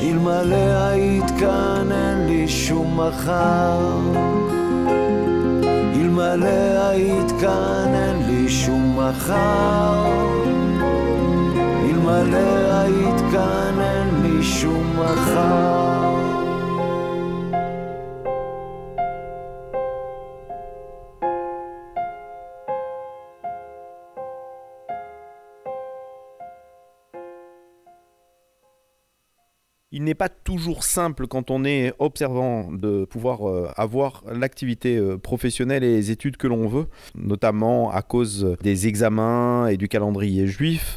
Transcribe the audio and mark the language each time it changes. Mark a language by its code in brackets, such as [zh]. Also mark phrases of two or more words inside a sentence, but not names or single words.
[he] אלמלא היית כאן אין לי שום מחר, אלמלא היית כאן אין לי שום מחר, אלמלא היית כאן אין לי שום מחר. [fr] Il n'est pas toujours simple quand on est observant de pouvoir avoir l'activité professionnelle et les études que l'on veut, notamment à cause des examens et du calendrier juif.